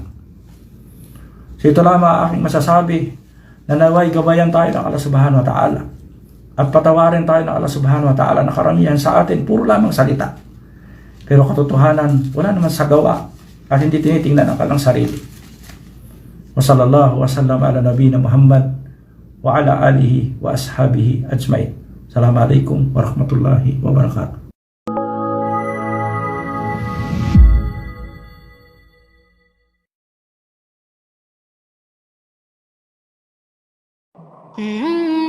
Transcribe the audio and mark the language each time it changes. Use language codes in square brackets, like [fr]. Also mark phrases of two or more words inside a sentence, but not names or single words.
[tl] So ito lamang aking masasabi, na naway gabayan tayo ng [ar] الله سبحانه وتعالى [tl] at patawarin tayo ng [ar] الله سبحانه وتعالى [tl] na karamihan sa atin puro lamang salita, pero katotohanan wala naman sa gawa at hindi tinitingnan ang kanilang sarili. [ar] وصلى الله وسلم على نبينا محمد وعلى آله وأصحابه أجمعين. السلام عليكم ورحمة الله وبركاته. Mm-hmm.